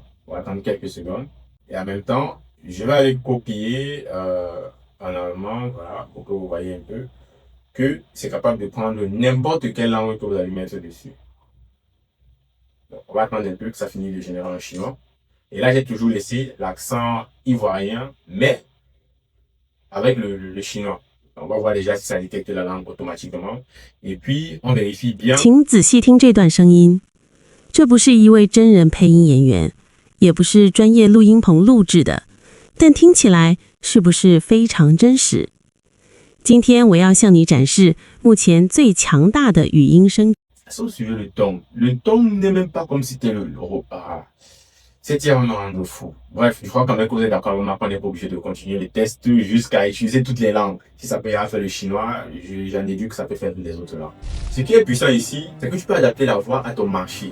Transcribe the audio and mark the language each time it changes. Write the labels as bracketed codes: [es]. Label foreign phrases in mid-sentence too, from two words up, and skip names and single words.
[fr] On va attendre quelques secondes. Et en même temps, je vais aller copier en allemand, voilà, pour que vous voyez un peu que c'est capable de prendre n'importe quelle langue que vous allez mettre dessus. Donc, on va attendre un peu que ça finisse de générer en chinois. Et là, j'ai toujours laissé l'accent ivoirien, mais avec le chinois. On va voir déjà si ça détecte la langue automatiquement. Et puis, on vérifie bien. [zh] 请仔细听这段声音，这不是一位真人配音演员，也不是专业录音棚录制的，但听起来是不是非常真实？今天我要向你展示目前最强大的语音生。 [fr] Sauf suivre le ton. Le ton n'est même pas comme si c'était le repas. C'est vraiment de fou. Bref, je crois quand même que vous êtes d'accord avec moi qu'on n'est pas obligé de continuer les tests jusqu'à utiliser toutes les langues. Si ça peut faire le chinois, j'en déduis que ça peut faire toutes les autres langues. Ce qui est puissant ici, c'est que tu peux adapter la voix à ton marché.